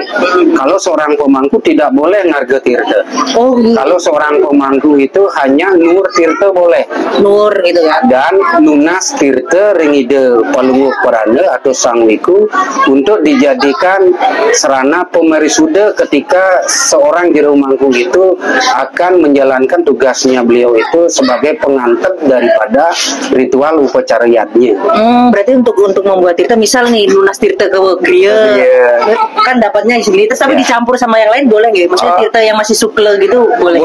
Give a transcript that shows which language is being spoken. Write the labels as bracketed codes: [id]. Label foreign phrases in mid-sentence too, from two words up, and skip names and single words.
[id] Kalau seorang pemangku tidak boleh [ban] Ngarga Tirta. [id] Kalau seorang pemangku itu hanya [ban] Nur Tirta [id] boleh. Nur gitu kan. Dan [ban] Nunas Tirta Ringide Palungguh Peranda [id] atau Sang Wiku untuk dijadikan serana pemerisuda ketika seorang jero mangku itu akan menjalankan tugasnya beliau itu sebagai pengantar daripada ritual upacariyatnya. Berarti untuk membuat tirta, misal nih [ban] Nunas Tirta [id] ke Griya, kan dapatnya segini, tapi dicampur sama yang lain boleh nggak? Maksudnya tirta yang masih sukle gitu boleh?